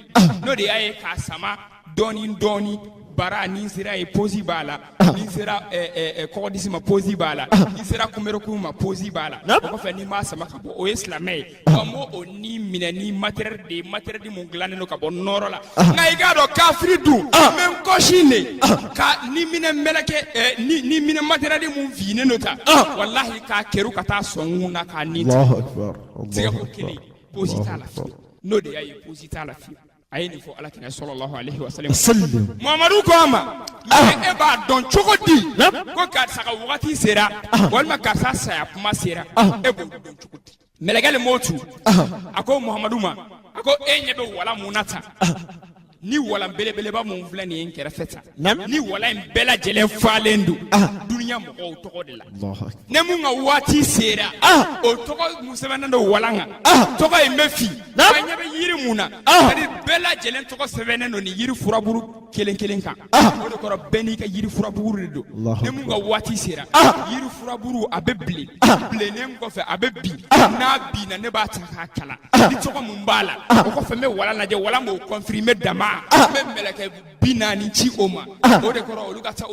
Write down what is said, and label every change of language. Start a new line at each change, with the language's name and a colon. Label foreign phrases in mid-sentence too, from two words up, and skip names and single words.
Bambara: n'o de y'a ye k'a sama dɔɔni dɔɔni bara ni sera ye posi b'a la ni sera kɔgɔdisi ma posi b'a la ni sera kunbɛrɛkuru ma posi b'a la o kɔfɛ ni m'a sama ka bɔ o ye silamɛ ye wa n b'o ni minɛ ni
French: matériel de matériel
Bambara: mun dilannen don ka bɔ nɔrɔ la nka i k'a dɔn kafiri dun n bɛ n kɔsi de ka ni minɛ mɛlɛkɛ ni minɛ matériel mun finnen don ta walahi k'a kɛru ka taa sɔn ŋun na k'a ni tigɛ ko kelen posi t'a la fiyewu n'o de y'a ye posi t'a la fiyewu a ye nin fɔ alakira
Arabic: صلى الله عليه وسلم
Bambara: Muhamadu ko a ma e b'a dɔn cogo di ko karisa ka wagati sera walima karisa saya kuma sera e b'o dɔn cogo di mɛlɛkɛ le m'o tu a ko Muhamadu ma a ko e ɲɛ bɛ wala mun na tan ni wala belebeleba mun filɛ nin ye n kɛrɛfɛ tan ni wala in bɛɛ lajɛlen falen don duniya mɔgɔw tɔgɔ de la ne mun ka waati sera o tɔgɔ mun sɛbɛnnen don wala kan tɔgɔ in bɛ fi a ɲɛ bɛ yiri mun na c'est-à-dire bɛɛ lajɛlen tɔgɔ sɛbɛnnen don ni yiri furaburu kelen kelen kan o de kɔrɔ bɛɛ n'i ka yiri furaburu de don ne mun ka waati sera yiri furaburu a bɛ bilen bilennen kɔfɛ a bɛ bin n'a binna ne b'a ta k'a kala ni tɔgɔ mun b'a la o kɔfɛ n bɛ wala lajɛ wala m'o confirmer dama n bɛ mɛlɛkɛ 40 ci o ma o de kɔrɔ olu ka taa o